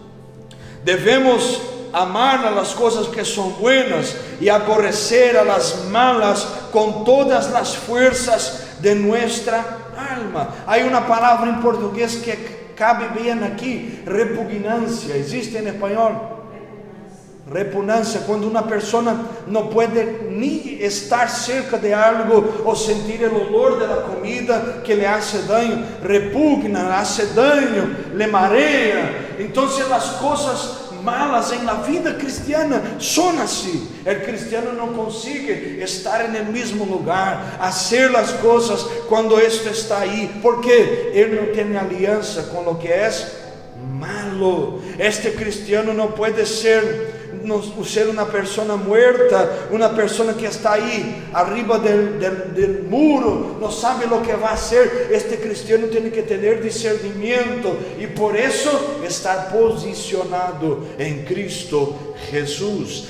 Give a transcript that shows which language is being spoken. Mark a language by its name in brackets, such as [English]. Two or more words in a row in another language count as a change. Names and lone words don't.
[Portuguese] Devemos amar as coisas que são buenas e aborrecer [Spanish] a las malas [Portuguese] com todas as forças [Spanish] de nuestra alma. [Portuguese] Há uma palavra em português que cabe bem aqui: repugnancia. Existe em espanhol? Repugnancia, quando uma pessoa não pode nem estar [Spanish] cerca de [Portuguese] algo ou sentir o olor da comida que lhe [Spanish] hace daño. Repugna, hace daño, le marea. [Portuguese] Então, as coisas malas em [Spanish] la vida cristiana [Portuguese] são assim. O cristiano não consegue estar no mesmo lugar, fazer as coisas quando isto está aí, porque ele não tem aliança com o que é malo. [Spanish] Este cristiano [Portuguese] não pode ser ser [Spanish] una persona muerta, una persona que está ahí arriba del muro, no sabe lo que va a hacer. Este cristiano tiene que tener discernimiento y por eso estar posicionado en Cristo Jesús.